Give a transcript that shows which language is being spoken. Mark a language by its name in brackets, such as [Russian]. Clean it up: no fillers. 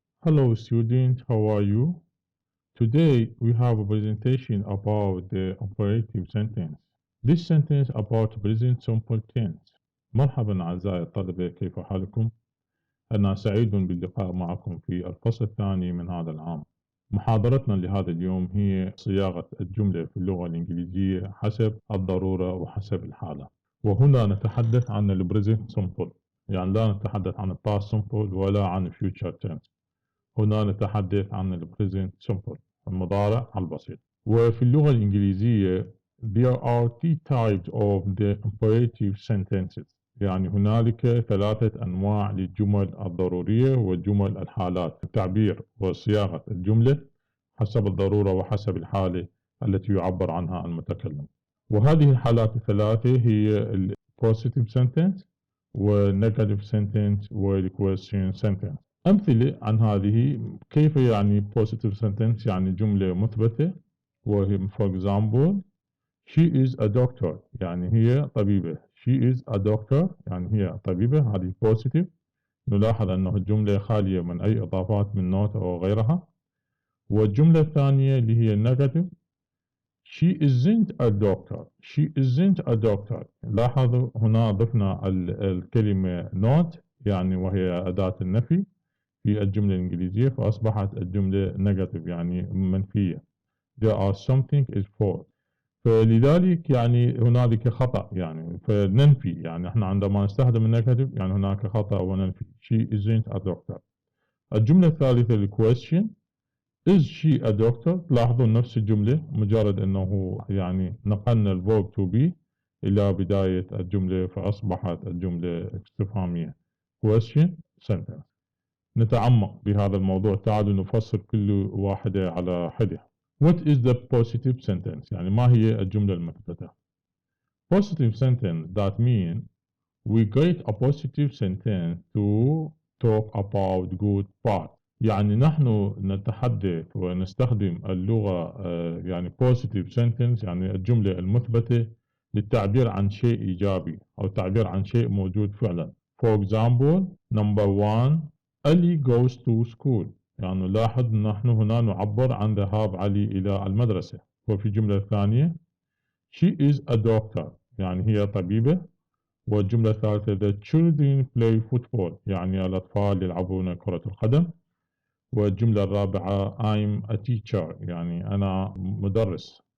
[English] Hello student, how are you? Today we have a presentation about the operative sentence. This sentence about present simple tense. [Arabic] مرحبا أعزائي الطلبة، كيف حالكم؟ أنا سعيد باللقاء معكم في الفصل الثاني من هذا العام. محاضرتنا لهذا اليوم هي صياغة الجملة في اللغة الإنجليزية حسب الضرورة وحسب الحالة. وهنا نتحدث عن ال present simple، يعني لا نتحدث عن ال past simple ولا عن future tense. هنا نتحدث عن ال present simple، المضارع البسيط. وفي اللغة الإنجليزية [English] there are three types of the imperative sentences، [Arabic] يعني هنالك ثلاثة أنواع للجمل الضرورية والجمل الحالات، التعبير وصياغة الجملة حسب الضرورة وحسب الحالة التي يعبر عنها المتكلم. وهذه الحالات الثلاثة هي ال positive sentence والnegative sentence والquestion sentence. أمثلة عن هذه، كيف يعني positive sentence يعني جملة مثبتة، وهي [English] for example she is a doctor، [Arabic] يعني هي طبيبة. [English] she is a doctor [Arabic] يعني هي طبيبة، هذه positive. نلاحظ أنه الجملة خالية من أي إضافات من not أو غيرها. والجملة الثانية اللي هي [English] negative she isn't a doctor. she isn't a doctor. [Arabic] لاحظوا هنا ضفنا الكلمة not يعني وهي أداة النفي في الجملة الإنجليزية، فأصبحت الجملة negative يعني منفية. [English] there are something is false. [Arabic] فلذلك يعني هنالك خطأ، يعني فننفي، يعني احنا عندما نستخدم النيجاتيف يعني هناك خطأ وننفي. [English] she isn't a doctor. [Arabic] الجملة الثالثة الكويستشن [English] is she a doctor. [Arabic] لاحظوا نفس الجملة، مجرد انه يعني نقلنا الverb to be الى بداية الجملة فأصبحت الجملة استفهامية question sentence. نتعمق بهذا الموضوع، تعالوا نفسر كل واحدة على حدة. [English] What is the positive sentence؟ [Arabic] يعني ما هي الجملة المثبتة؟ [English] Positive sentence that mean we get a positive sentence to talk about good part. [Arabic] يعني نحن نتحدث ونستخدم اللغة يعني positive sentence يعني الجملة المثبتة للتعبير عن شيء إيجابي أو التعبير عن شيء موجود فعلا. [English] For example, number one, Ali goes to school. [Arabic] يعني لاحظ نحن هنا نعبر عن ذهاب علي إلى المدرسة. وفي الجملة الثانية [English] she is a doctor [Arabic] يعني هي طبيبة. والجملة الثالثة [English] the children play football [Arabic] يعني الأطفال يلعبون كرة القدم. والجملة الرابعة [English] I'm a teacher [Arabic] يعني أنا مدرس.